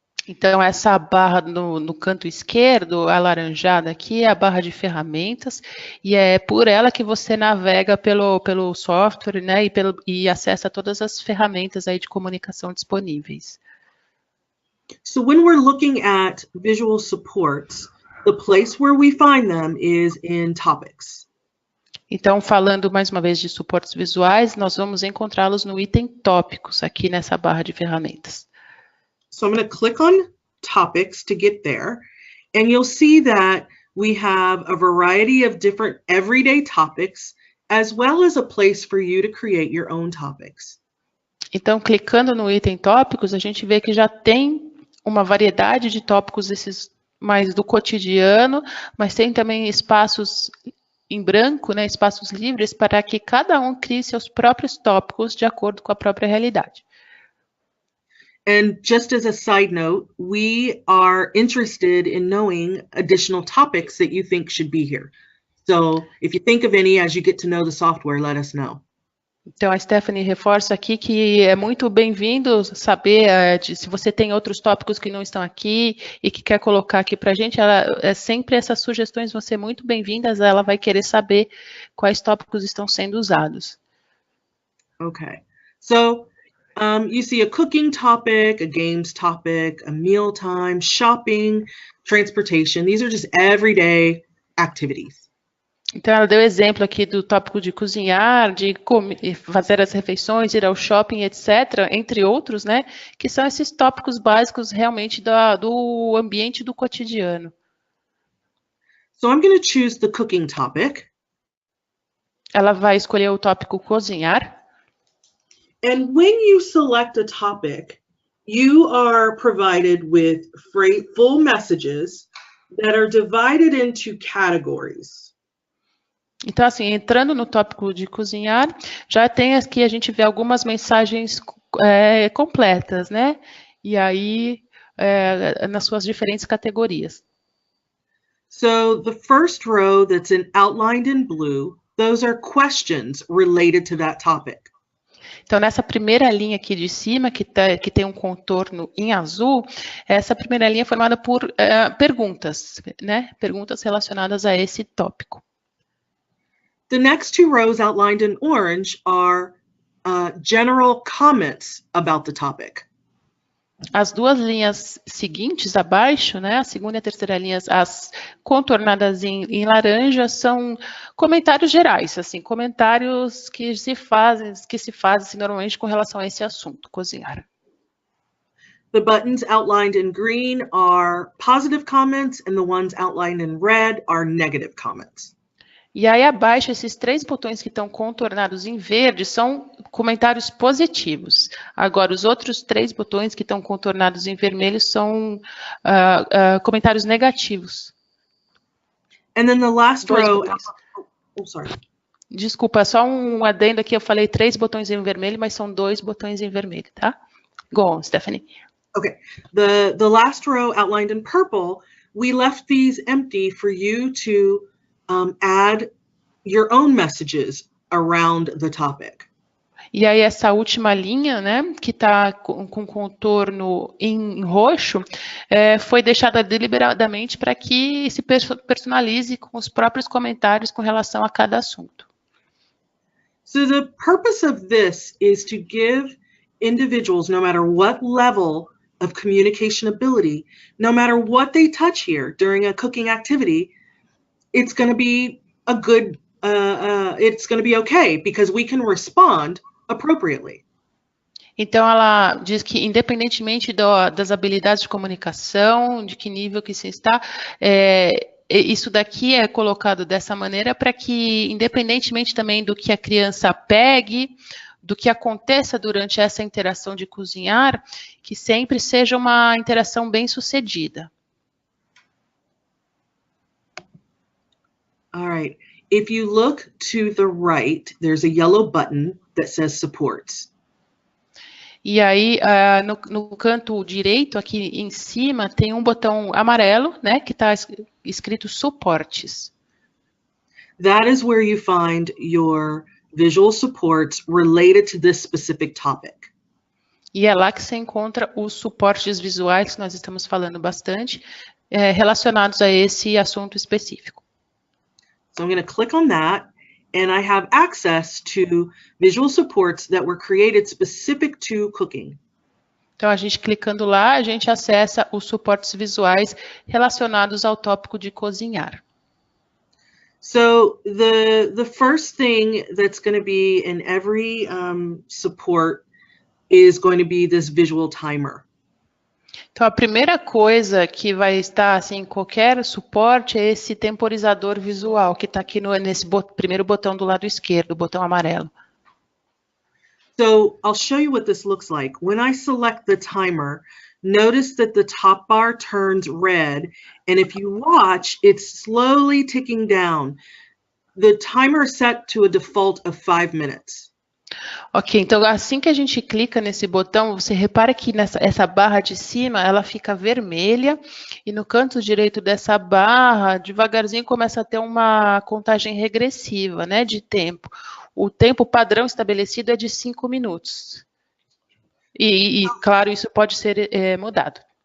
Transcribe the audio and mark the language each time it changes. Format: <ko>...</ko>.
<pt>Então, essa barra no canto esquerdo, alaranjada aqui, é a barra de ferramentas, e é por ela que você navega pelo software, né, e acessa todas as ferramentas aí de comunicação disponíveis.</pt> <en>So when we're looking at visual supports, the place where we find them is in topics.</en> <pt>Então, falando mais uma vez de suportes visuais, nós vamos encontrá-los no item tópicos, aqui nessa barra de ferramentas.</pt> <en>So I'm going to click on topics to get there, and you'll see that we have a variety of different everyday topics, as well as a place for you to create your own topics.</en> <pt>Então, clicando no item tópicos, a gente vê que já tem uma variedade de tópicos, esses mais do cotidiano, mas tem também espaços em branco, né, espaços livres, para que cada um crie seus próprios tópicos de acordo com a própria realidade.</pt> <en>And just as a side note, we are interested in knowing additional topics that you think should be here. So if you think of any as you get to know the software, let us know.</en> <pt>Então, a Stephanie reforça aqui que é muito bem-vindo saber se você tem outros tópicos que não estão aqui e que quer colocar aqui para a gente. Sempre essas sugestões vão ser muito bem-vindas, ela vai querer saber quais tópicos estão sendo usados.</pt> <en>Okay, so you see a cooking topic, a games topic, a mealtime, shopping, transportation. These are just everyday activities.</en> <pt>Então, ela deu exemplo aqui do tópico de cozinhar, de fazer as refeições, ir ao shopping, etc., entre outros, né, que são esses tópicos básicos realmente do ambiente do cotidiano.</pt> <en>So I'm going to choose the cooking topic.</en> <pt>Ela vai escolher o tópico cozinhar.</pt> <en>And when you select a topic, you are provided with full messages that are divided into categories.</en> <pt>Então, assim, entrando no tópico de cozinhar, já tem aqui, a gente vê algumas mensagens completas, né? E aí, nas suas diferentes categorias.</pt> <en>So the first row that's outlined in blue, those are questions related to that topic.</en> <pt>Então, nessa primeira linha aqui de cima, que tem um contorno em azul, essa primeira linha é formada por perguntas, né? Perguntas relacionadas a esse tópico.</pt> <en>The next two rows outlined in orange are general comments about the topic.</en> <pt>As duas linhas seguintes abaixo, né, a segunda e a terceira linhas, as contornadas em laranja, são comentários gerais, assim, comentários que se fazem assim, normalmente com relação a esse assunto, cozinhar.</pt> <en>The buttons outlined in green are positive comments, and the ones outlined in red are negative comments.</en> <pt>E aí abaixo, esses três botões que estão contornados em verde são comentários positivos. Agora, os outros três botões que estão contornados em vermelho são comentários negativos.</pt> <en>And then the last row... Oh, sorry.</en> <pt>Desculpa, só um adendo aqui, eu falei três botões em vermelho, mas são dois botões em vermelho, tá?</pt> <en>Go on, Stephanie. Okay, the last row outlined in purple, we left these empty for you to add your own messages around the topic.</en> <pt>E aí essa última linha, né, que está com contorno em roxo, foi deixada deliberadamente para que se personalize com os próprios comentários com relação a cada assunto.</pt> <en>So the purpose of this is to give individuals, no matter what level of communication ability, no matter what they touch here during a cooking activity, it's going to be a good, it's going to be okay because we can respond appropriately.</en> <pt>Então, ela diz que, independentemente das habilidades de comunicação, de que nível que se está, isso daqui é colocado dessa maneira para que, independentemente também do que a criança pegue, do que aconteça durante essa interação de cozinhar, que sempre seja uma interação bem-sucedida.</pt> <en>All right. If you look to the right, there's a yellow button that says supports.</en> <pt>E aí, no canto direito, aqui em cima, tem um botão amarelo, né, que está escrito suportes.</pt> <en>That is where you find your visual supports related to this specific topic.</en> <pt>E é lá que você encontra os suportes visuais, que nós estamos falando bastante, relacionados a esse assunto específico.</pt> <en>So I'm going to click on that, and I have access to visual supports that were created specific to cooking.</en> <pt>Então, a gente clicando lá, a gente acessa os suportes visuais relacionados ao tópico de cozinhar.</pt> <en>So the first thing that's going to be in every support is going to be this visual timer.</en> <pt>Então, a primeira coisa que vai estar assim, em qualquer suporte é esse temporizador visual, que está aqui nesse primeiro botão do lado esquerdo, o botão amarelo.</pt> <en>So I'll show you what this looks like. When I select the timer, notice that the top bar turns red, and if you watch, it's slowly ticking down. The timer is set to a default of 5 minutes.</en> <pt>Ok, então assim que a gente clica nesse botão, você repara que essa barra de cima, ela fica vermelha, e no canto direito dessa barra, devagarzinho começa a ter uma contagem regressiva, né, de tempo. O tempo padrão estabelecido é de 5 minutos. E claro, isso pode ser mudado.</pt>